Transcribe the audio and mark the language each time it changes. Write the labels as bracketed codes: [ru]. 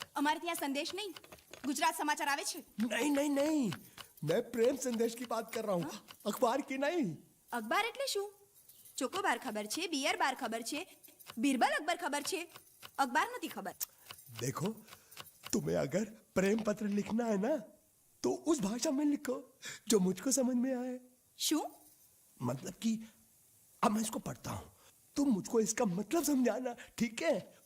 [gu] અમારે ત્યાં સંદેશ નહીં, ગુજરાત સમાચાર આવે છે। [hi] नहीं नहीं नहीं, मैं प्रेम संदेश की बात कर रहा हूँ, अखबार की नहीं। [gu] અખબાર એટલે શું? ચોકોબાર ખબર છે, બિયર બાર ખબર છે, બીરબલ અકબર ખબર છે, અખબાર નથી ખબર। [hi] देखो, तुम्हें अगर प्रेम पत्र लिखना है ना तो उस भाषा में लिखो जो मुझको समझ में आए। [gu] શું? [hi] मतलब कि अब मैं इसको पढ़ता हूँ, तुम मुझको इसका मतलब समझाना, ठीक है?